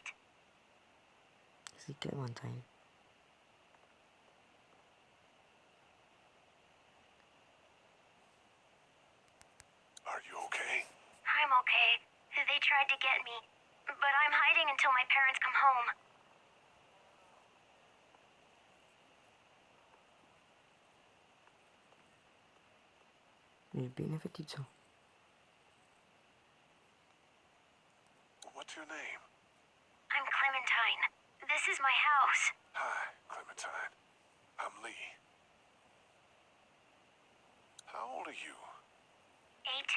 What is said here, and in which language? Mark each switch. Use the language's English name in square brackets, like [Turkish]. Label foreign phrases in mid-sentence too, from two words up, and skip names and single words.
[English] See Clementine. Are you okay? I'm okay. They tried to get me, but I'm hiding until my parents come home. [Romanian] E bine, fetiță. [English] What's your name? I'm Clementine. This is my house. Hi, Clementine. I'm Lee. How old are you? 8.